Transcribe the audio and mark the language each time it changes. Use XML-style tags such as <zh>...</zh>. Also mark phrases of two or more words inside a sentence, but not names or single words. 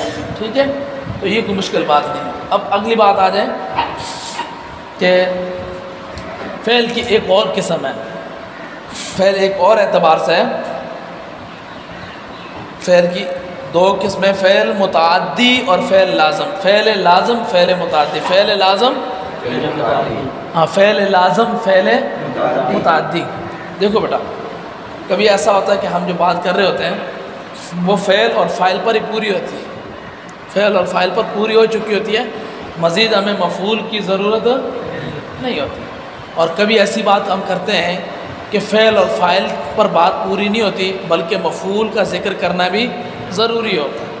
<ur>ٹھیک ہے، تو یہ کوئی مشکل بات نہیں ہے۔ اب اگلی بات آ جائیں کہ فعل کی ایک اور قسم ہے، فعل ایک اور اعتبار سے ہے، فعل کی دو قسمیں، فعل متعدی اور فعل لازم۔ فعل لازم، فعل متعدی، فعل لازم، فعل لازم، فعل متعدی۔ دیکھو بیٹا، کبھی ایسا ہوتا ہے کہ ہم جو بات کر رہے ہوتے ہیں وہ فعل اور فاعل پر ہی پوری ہوتی ہے، فعل اور فاعل پر پوری ہو چکی ہوتی ہے، مزید ہمیں مفعول کی ضرورت نہیں ہوتی۔ اور کبھی ایسی بات ہم کرتے ہیں کہ فعل اور فاعل پر بات پوری نہیں ہوتی بلکہ مفعول کا ذکر کرنا بھی ضروری ہوتا ہے۔</ur>